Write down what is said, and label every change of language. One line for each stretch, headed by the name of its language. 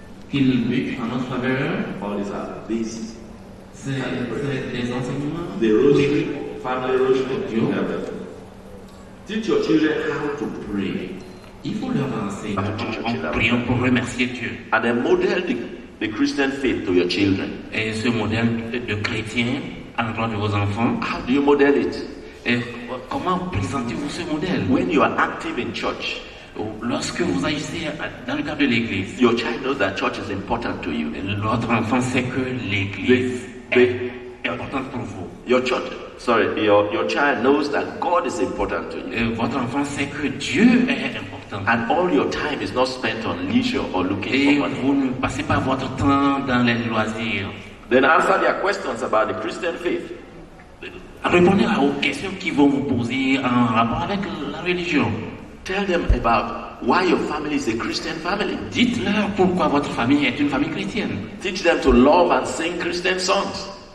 French: qu'il lutte en notre faveur,
English: All these are basic.
French: c'est des enseignements.
English: The rosary, family rosary, everything. Teach your children how to pray.
French: Il faut leur enseigner en priant pour remercier Dieu.
English: And then model the Christian faith to your children.
French: Et ce modèle de chrétien à l'endroit de vos enfants,
English: How do you model it?
French: et comment présentez-vous ce modèle?
English: When you are active in church,
French: Lorsque vous agissez dans le cadre de l'église,
English: your child knows that church is important to you.
French: votre enfant sait que l'église est importante pour vous.
English: Your child knows that God is important to you.
French: Et votre enfant sait que Dieu est important.
English: And all your time is not spent on leisure or looking
French: Et
English: for money.
French: vous ne passez pas votre temps dans les loisirs.
English: Then answer their questions about the Christian faith.
French: Répondez aux questions qu'ils vont vous poser en rapport avec la religion.
English: Tell them about why your family is a Christian family.
French: Dites-leur pourquoi votre famille est une famille chrétienne.
English: Teach them to love and sing Christian songs.